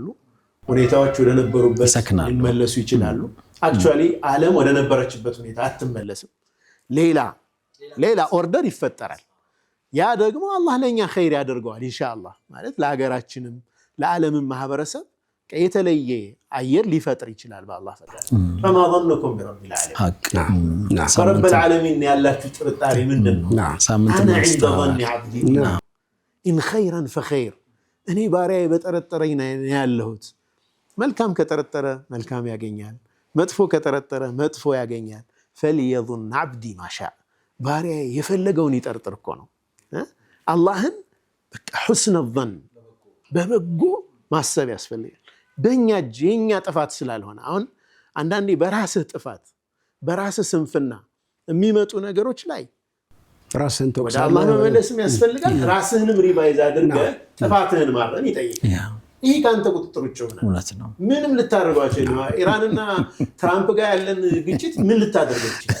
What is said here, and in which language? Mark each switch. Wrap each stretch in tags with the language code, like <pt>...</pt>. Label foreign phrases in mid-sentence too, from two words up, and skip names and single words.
<am>ሁኔታዎች ወደ ነበሩበት ሊመለሱ ይችላሉ። አክቹዋሊ ዓለም ወደ ነበረችበት ሁኔታ አትመለስም። ሌላ ኦርደር ይፈጠራል። ያ ደግሞ አላህ ለኛ ኸይር ያደርገዋል ኢንሻአላህ። ማለት ለሀገራችንም ለዓለምም ማህበረሰብ የተለየ አየር ሊፈጥር ይችላል በአላህ ፈቃድ።</am> <ar>فما ظنكم برب العالمين رب العالمين</ar> <am>ያላችሁ ጥርጣሬ ምንድነው?</am> <ar>انا عند ظن عبدي ان خيرا فخير።</ar> <am>እኔ ባሪያዬ በጠረጠረኝ ነው ያለሁት። መልካም ከጠረጠረ መልካም ያገኛል፣ መጥፎ ከጠረጠረ መጥፎ ያገኛል።</am> <ar>فليظن عبدي ما شاء።</ar> <am>ባሪያዬ የፈለገውን ይጠርጥር እኮ ነው። አላህን በቃ</am> <ar>حسن الظن</ar> <am>በበጎ ማሰብ ያስፈልጋል። በእኛ እጅ የኛ ጥፋት ስላልሆነ አሁን አንዳንዴ በራስህ ጥፋት በራስህ ስንፍና የሚመጡ ነገሮች ላይ ራስህን ወደ አላህ መመለስም ያስፈልጋል። ራስህንም ሪቫይዝ አድርገህ ጥፋትህን ማረም ይጠይቃል። ይሄ ካንተ ቁጥጥር ውጭ ነው። ምንም ልታደርጓቸው ኢራንና ትራምፕ ጋር ያለን ግጭት ምን ልታደርገው ይችላል?</am>